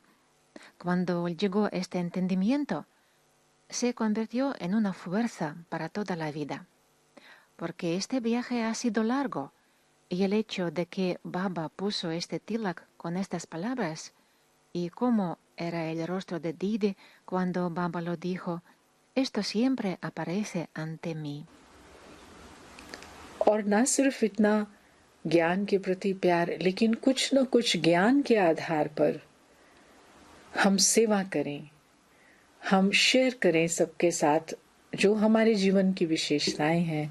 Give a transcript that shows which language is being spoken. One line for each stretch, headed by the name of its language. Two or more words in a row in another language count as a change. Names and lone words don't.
Spanish: Cuando llegó este entendimiento, se convirtió en una fuerza para toda la vida, porque este viaje ha sido largo, y el hecho de que Baba puso este tilak con estas palabras, y cómo era el rostro de Didi cuando Baba lo dijo, esto siempre aparece ante mí.
Hindi: और ना सिर्फ इतना ज्ञान के प्रति प्यार, लेकिन कुछ न कुछ ज्ञान के आधार पर हम सेवा करें, हम शेयर करें सबके साथ जो हमारे जीवन की विशेषताएं हैं।